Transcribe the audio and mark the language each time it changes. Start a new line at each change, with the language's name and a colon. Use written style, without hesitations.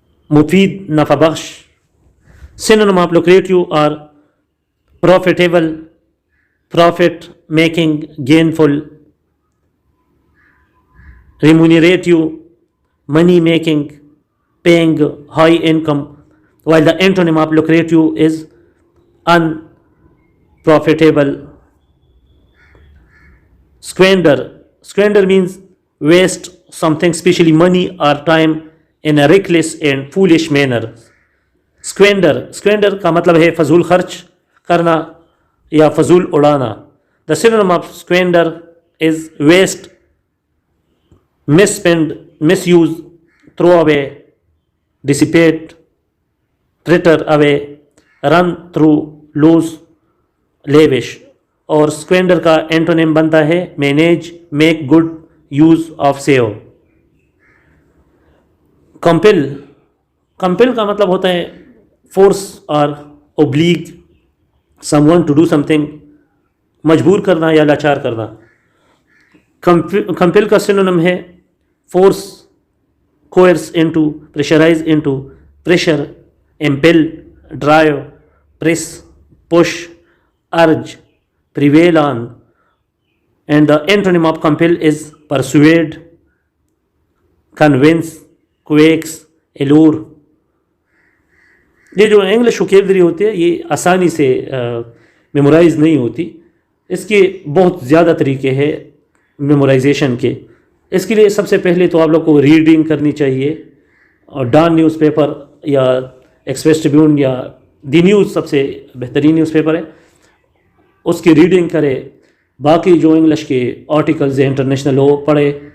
Urdu: Mufid, nafa bakhsh.
English: Synonym of lucrative are profitable, profit making, gainful, remunerative, money making, paying, high income, while the antonym of lucrative is unprofitable. Squander means waste something, especially money or time, in a reckless and foolish manner.
Urdu: Squander کا مطلب ہے فضول خرچ کرنا یا فضول اڑانا.
English: The synonym of squander is waste, misspend, misuse, throw away, dissipate, fritter away, run through, lose, lavish.
Urdu: اور squander کا antonym بنتا ہے
English: manage, make good use of, save.
Urdu: compel کا مطلب ہوتا ہے
English: force or oblige someone to do something,
Urdu: مجبور کرنا یا لاچار کرنا.
English: compel
Urdu: کا synonym ہے
English: force, coerce into, pressurize into, pressure, impel, drive, press, push, urge, prevail on. And the antonym of compel is persuade, convince, coax, allure.
Urdu: یہ جو English vocabulary ہوتی ہے یہ آسانی سے میمورائز نہیں ہوتی. اس کے بہت زیادہ طریقے ہیں میمورائزیشن کے. اس کے لیے سب سے پہلے تو آپ لوگ کو ریڈنگ کرنی چاہیے. اور ڈان نیوز پیپر یا ایکسپریس ٹریبیون یا دی نیوز سب سے بہترین نیوز پیپر ہے, اس کی ریڈنگ کرے. باقی جو انگلش کے آرٹیکلز ہیں انٹرنیشنل وہ پڑھے,